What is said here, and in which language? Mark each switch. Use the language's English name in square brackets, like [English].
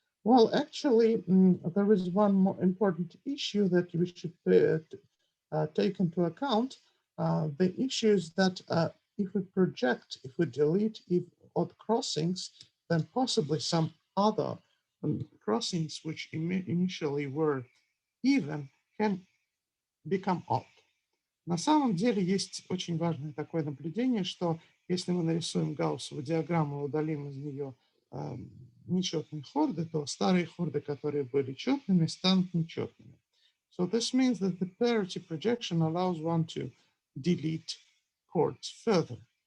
[English] Well, actually, there is one more important issue that we should take into account. The issue is that if we delete odd crossings, then possibly some other crossings which initially were even can become odd. [Russian] На самом деле есть очень важное такое наблюдение, что если мы нарисуем гауссову диаграмму и удалим из нее нечетные хорды, то старые хорды, которые были четными, станут нечетными. [English] So this means that the parity projection allows one to delete chords further.